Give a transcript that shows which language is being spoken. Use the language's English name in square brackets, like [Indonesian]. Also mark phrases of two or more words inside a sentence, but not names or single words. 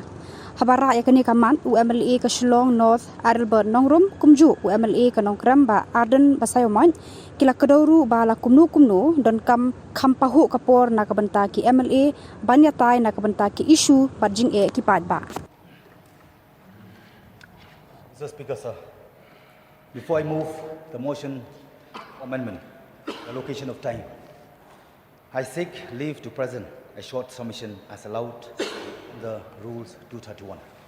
[Khasi] Habara ya kini kaman MLA ka Shillong North Adelbert Nongrum kumju MLA ka Nongkram ba Arden Basayoman kila kedauru ba la kumnu dan kampahu kapor naga benta ki MLA ban Ïatai naga benta ki isu badjing ki pad ba. [English] Mr. Speaker, sir. Before I move the motion for amendment, allocation of time, I seek leave to present a short submission as allowed in the Rules 231.